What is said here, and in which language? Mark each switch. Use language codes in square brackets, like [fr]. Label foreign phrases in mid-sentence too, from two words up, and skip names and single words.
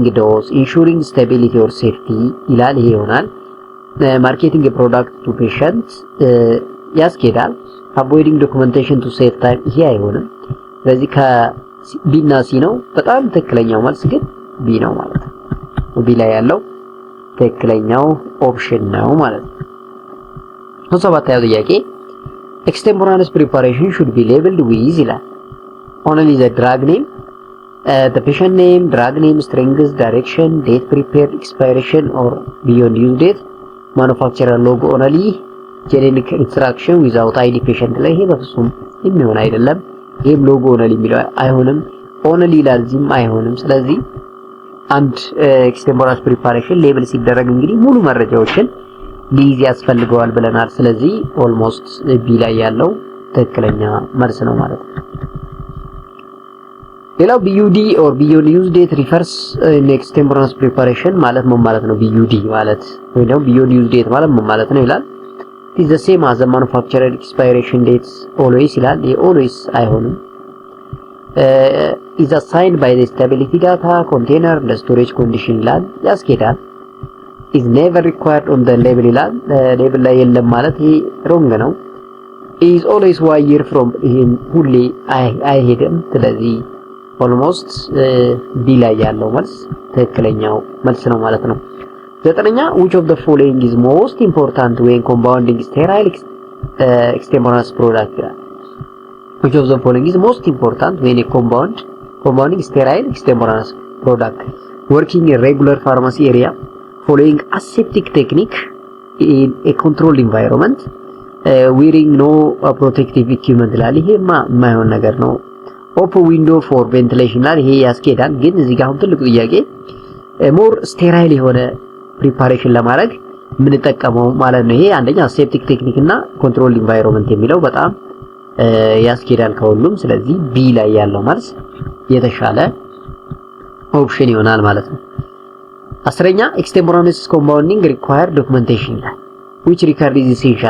[en] dose, ensuring stability or safety [am] ይላል። ይሄ ይሆናል። [en] marketing a product to patients ያስኬዳል። avoiding documentation to save time [am] ይሄ አይሆንም። ስለዚህ ከቢ እና ሲ ነው። በጣም ትክክለኛው መልስ ግን ቢ ነው ማለት ነው። ቢ ላይ ያለው ትክክለኛው ኦፕሽን ነው ማለት ነው። ሰባተኛው ጥያቄ [en] extemporaneous preparation should be labeled with [am] ይላል። [en] only the drug name, the patient name, drug name, strength, direction, date prepared, expiration or beyond use date, manufacturer logo only, generic instruction without ID patient [am] ላይ ይሄ በፍጹም የሚሆን አይደለም። ይሄም ሎጎ only የሚለው አይሆንም። only ላዚም አይሆንም። ስለዚህ አንድ [en] extemporaneous preparation [am] ሌብል ሲደረግ እንግዲህ ሙሉ መረጃዎችን ሊይዝ ያስፈልገዋል ብለናል። ስለዚህ ኦልሞስት ቢ ላይ ያለው ትክክለኛ መልስ ነው ማለት ነው። ሌላው [en] BUD or beyond use date refers in extemporaneous preparation [am] ማለት ምን ማለት ነው? [en] BUD [am] ማለት ወይ ደግሞ [en] beyond use date [am] ማለት ምን ማለት ነው ይላል። [en] it is the same as the manufacturer expiration dates always [am] ይላል። always አይሆንም። [en] is assigned by the stability data container the storage condition [am] ይላል። ያስኬዳል። [en] is never required on the [am] label ይላል። ሌብል ላይ የለም ማለት ይሄ ሮንግ ነው። [en] is always one year from [am] ይሄን ሁሌ አይሄድም። ስለዚህ ኦልሞስት ቢ ላይ ያለው መልስ ትክክለኛው መልስ ነው ማለት ነው። ዘጠነኛ [en] which of the following is most important when compounding sterile extemporaneous product ይላል። which of the following is most important when a compounding sterile extemporaneous product working in regular pharmacy area, following aseptic technique in a controlled environment, wearing no protective equipment [am] ይላል። ይሄማ የማይሆን ነገር ነው። [en] open window for ventilation [am] ይላል። ይሄ ያስኬዳል። ግን እዚህ ጋር አሁን ትልቁ ጥያቄ [en] more sterile [am] የሆነ ፕሪፓሬሽን ለማድረግ የምንጠቀመው ማለት ነው። ይሄ አንደኛ [en] aseptic technique [am] እና [en] controlled environment [am] የሚለው በጣም ያስኬዳል ከሁሉም። ስለዚህ ቢ ላይ ያለው መልስ የተሻለ ኦፕሽን ይሆናል ማለት ነው። አስረኛ [en] extemporaneous compounding require documentation [am] ይላል። [en] which record is essential?